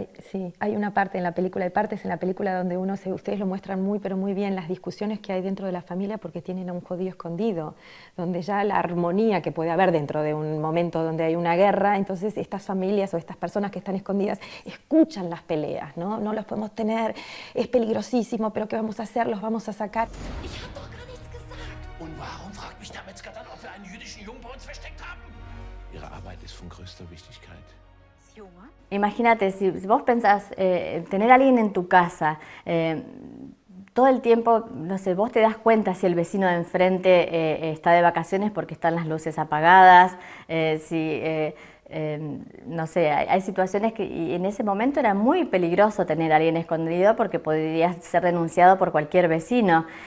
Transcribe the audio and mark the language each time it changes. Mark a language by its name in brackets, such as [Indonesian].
[Spanish] Sí, hay una parte en la película, hay partes en la película donde ustedes lo muestran pero muy bien, las discusiones que hay dentro de la familia porque tienen a un judío escondido, donde ya la armonía que puede haber dentro de un momento donde hay una guerra, entonces estas familias o estas personas que están escondidas escuchan las peleas, ¿no? No los podemos tener, es peligrosísimo, pero ¿qué vamos a hacer? Los vamos a sacar. [German] Und warum fragt mich der Metzger dann, ob wir einen jüdischen Jungen bei uns versteckt haben? Ihre Arbeit ist von größter Wichtigkeit. [Spanish] Imagínate, si vos pensás tener a alguien en tu casa, todo el tiempo, no sé, vos te das cuenta si el vecino de enfrente está de vacaciones porque están las luces apagadas, no sé, hay situaciones que y en ese momento era muy peligroso tener a alguien escondido porque podría ser denunciado por cualquier vecino.